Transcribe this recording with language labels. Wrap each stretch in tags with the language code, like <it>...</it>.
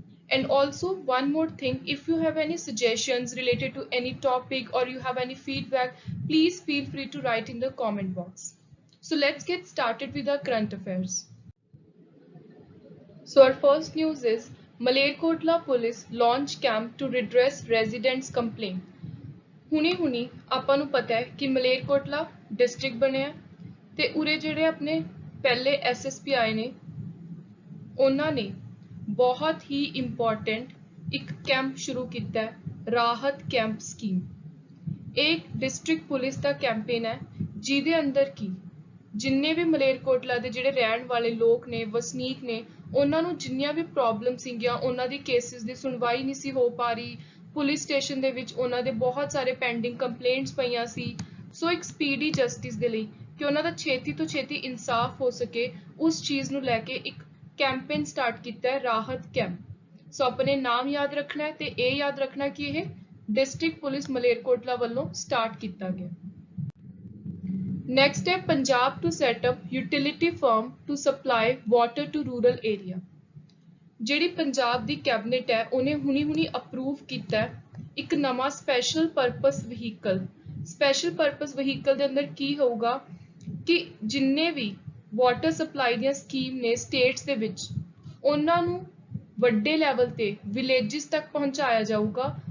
<en>And also one more thing, if you have any suggestions related to any topic or you have any feedback, please feel free to write in the comment box. So let's get started with our current affairs. So our first news is Malerkotla police launch camp to redress residents' complaint.</en> <pa>ਹੁਣੀ ਆਪਾਂ ਨੂੰ ਪਤਾ ਹੈ ਕਿ Malerkotla district ਬਣਿਆ ਤੇ ਉਰੇ ਜਿਹੜੇ ਆਪਣੇ ਪਹਿਲੇ ਐਸਐਸਪੀ ਆਏ ਨੇ ਉਹਨਾਂ ਨੇ ਬਹੁਤ ਹੀ ਇੰਪੋਰਟੈਂਟ ਇੱਕ ਕੈਂਪ ਸ਼ੁਰੂ ਕੀਤਾ ਹੈ ਰਾਹਤ ਕੈਂਪ ਸਕੀਮ। ਇਹ ਡਿਸਟ੍ਰਿਕਟ ਪੁਲਿਸ ਦਾ ਕੈਂਪੇਨ ਹੈ ਜਿਹਦੇ ਅੰਦਰ ਕੀ ਜਿੰਨੇ ਵੀ ਮਲੇਰਕੋਟਲਾ ਦੇ ਜਿਹੜੇ ਰਹਿਣ ਵਾਲੇ ਲੋਕ ਨੇ ਵਸਨੀਕ ਨੇ ਉਹਨਾਂ ਨੂੰ ਜਿੰਨੀਆਂ ਵੀ ਪ੍ਰੋਬਲਮ ਸੀਗੀਆਂ ਉਹਨਾਂ ਦੀ ਕੇਸਿਸ ਦੀ ਸੁਣਵਾਈ ਨਹੀਂ ਸੀ ਹੋ ਪਾ ਰਹੀ ਪੁਲਿਸ ਸਟੇਸ਼ਨ ਦੇ ਵਿੱਚ ਉਹਨਾਂ ਦੇ ਬਹੁਤ ਸਾਰੇ ਪੈਂਡਿੰਗ ਕੰਪਲੇਂਟਸ ਪਈਆਂ ਸੀ ਸੋ ਇੱਕ ਸਪੀਡੀ ਜਸਟਿਸ ਦੇ ਲਈ ਕਿ ਉਹਨਾਂ ਦਾ ਛੇਤੀ ਤੋਂ ਛੇਤੀ ਇਨਸਾਫ ਹੋ ਸਕੇ ਉਸ ਚੀਜ਼ ਨੂੰ ਲੈ ਕੇ ਇੱਕ ਕੈਂਪੇਨ ਸਟਾਰਟ ਕੀਤਾ ਹੈ ਰਾਹਤ ਕੈਂਪ। ਸੋ ਆਪਣੇ ਨਾਮ ਯਾਦ ਰੱਖਣਾ ਹੈ ਤੇ ਇਹ ਯਾਦ ਰੱਖਣਾ ਕਿ ਇਹ ਡਿਸਟ੍ਰਿਕਟ ਪੁਲਿਸ ਮਲੇਰਕੋਟਲਾ ਵੱਲੋਂ ਸਟਾਰਟ ਕੀਤਾ ਗਿਆ।</pa> <en>Next है Punjab to set up utility firm to supply water to rural area।</en> <pa>ਜਿਹੜੀ ਪੰਜਾਬ ਦੀ ਕੈਬਨਿਟ ਹੈ ਉਹਨੇ ਹੁਣੀ ਅਪਰੂਵ ਕੀਤਾ ਹੈ ਇੱਕ ਨਵਾਂ special purpose vehicle. Special purpose vehicle ਦੇ ਅੰਦਰ ਕੀ ਹੋਊਗਾ ਕਿ ਜਿੰਨੇ ਵੀ ਵਾਟਰ ਸਪਲਾਈ ਦੀਆਂ ਸਕੀਮ ਨੇ ਸਟੇਟਸ ਦੇ ਵਿੱਚ ਉਹਨਾਂ ਨੂੰ ਵੱਡੇ ਲੈਵਲ ਤੇ ਵਿਲੇजेस ਤੱਕ ਪਹੁੰਚਾਇਆ ਜਾਊਗਾ।</pa>